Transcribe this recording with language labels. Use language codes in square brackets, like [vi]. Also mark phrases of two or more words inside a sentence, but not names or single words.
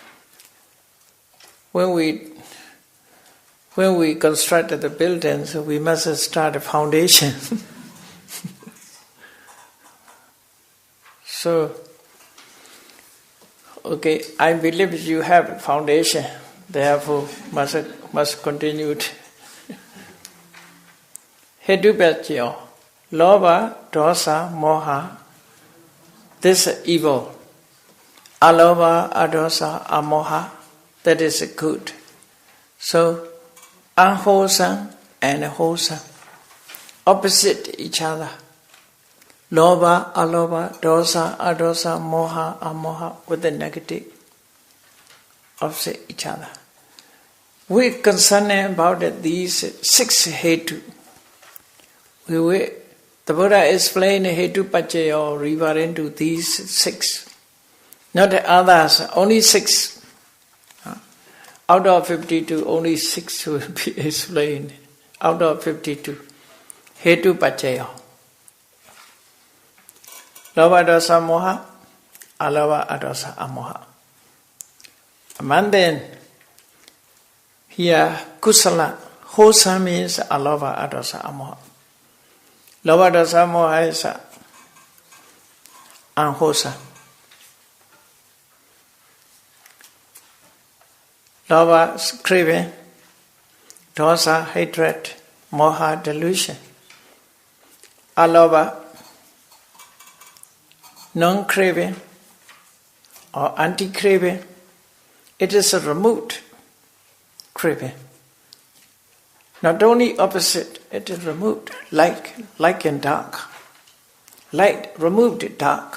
[en] When we construct the buildings, we must start a foundation. So, okay, I believe you have a foundation, therefore must continue it. [pi] Hedupatyo, lobha, dosa, moha, [en] this is evil. [pi] Alobha, adosa, amoha, [en] that is good. So, unwholesome and wholesome, opposite each other. [pi] Lobha, alobha, dosa, adosa, moha, amoha, [en] with the negative, opposite each other. We're concerned about these 6 hetu. The Buddha explained [pi] hetu paccaya [en] referring to these 6. Not the others, only 6. Out of 52, only 6 will be explained. Out of 52. [pi] Hetu paccaya. Lobha, dosa, moha, alobha, adosa, amoha. [en] Among them, here, kusala, wholesome means [pi] alobha, adosa, amoha. Lobha, dosa, moha [en] is unwholesome. Lobha, craving, dosa, hatred, moha, delusion. [pi] Alobha, [en] non-craving or anti-craving, it is a removed craving. Not only opposite, it is removed, like and dark. Light removed dark.